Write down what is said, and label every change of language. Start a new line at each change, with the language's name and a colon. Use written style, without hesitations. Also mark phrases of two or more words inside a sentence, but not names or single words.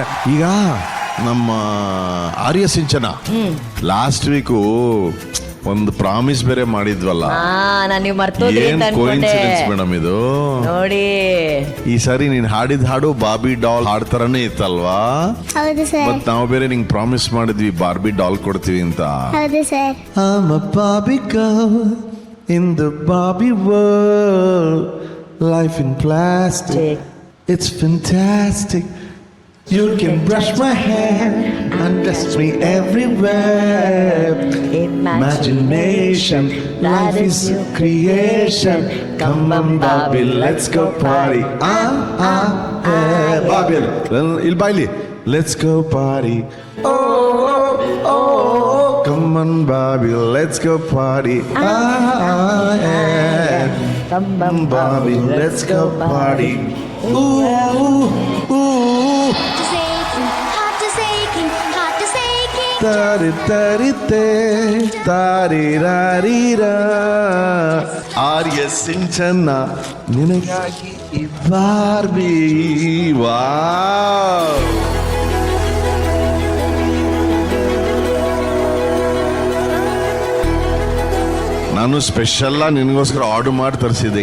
Kannada: ಈಗ ನಮ್ಮ ಆರ್ಯ ಸಿಂಚನ
English: last week
Kannada: ಒಂದು ಪ್ರಾಮಿಸ್ ಬೇರೆ ಮಾಡಿದ್ವಲ್ಲ, ನೀವು ಮರ್ತೋದ್ರಿ ಏನ್ ಅಂತ ಅನ್ಕೊಂಡೆ.
English: coincidence madam
Kannada: ಇದು. ನೋಡಿ, ಈ ಸಾರಿ ನೀನ್ ಹಾಡಿದ ಹಾಡು ಬಾರ್ಬಿ ಡಾಲ್ ಹಾಡ್ ತರನೇ ಇತ್ತಲ್ವಾ? ಹೌದು ಸರ್. ಮತ್ ನಾವು ಬೇರೆ ನಿಂಗ್ ಪ್ರಾಮಿಸ್ ಮಾಡಿದ್ವಿ ಬಾರ್ಬಿ ಡಾಲ್ ಕೊಡ್ತೀವಿ ಅಂತ. ಹೌದು ಸರ್.
English: I'm a Barbie girl in the Barbie world. Life in plastic, it's fantastic. You can brush my hair and dust me everywhere. Imagination, life is a creation. Come on Barbie, let's go party. Yeah, Barbie. Il baili. Let's go party. Oh, oh, oh. Come on Barbie, let's go party. Yeah. Come on Barbie, let's go party. Ooh, ooh, ooh. Tari tari te, tari rari ra.
Kannada: ಆರ್ಯ ಸಿಂಚನ ನಿನಗಾಗಿ ಈ ಬಾರ್ಬಿ. ವಾವ್, ನಾನು ಸ್ಪೆಷಲ್ ನಿನಗೋಸ್ಕರ ಆರ್ಡರ್ ಮಾಡಿ ತರಿಸಿದ್ದೆ.